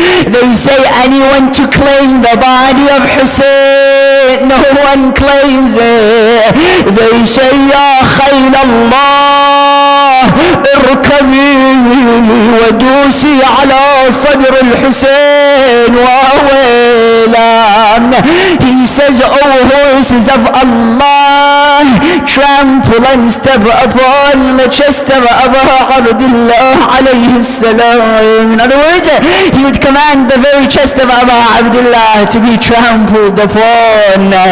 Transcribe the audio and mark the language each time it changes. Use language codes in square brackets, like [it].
[en] They say, anyone to claim the body of Hussein? No one claims it. They say, Ya Khayl Allah, [ar] اركبي ودوسي على صدر الحسين وويلا. [en] He says, oh horses of Allah, trample and step upon the chest of Abu Abdullah alayhi salam. In other words, he would command the very chest of Abu Abdullah to be trampled upon.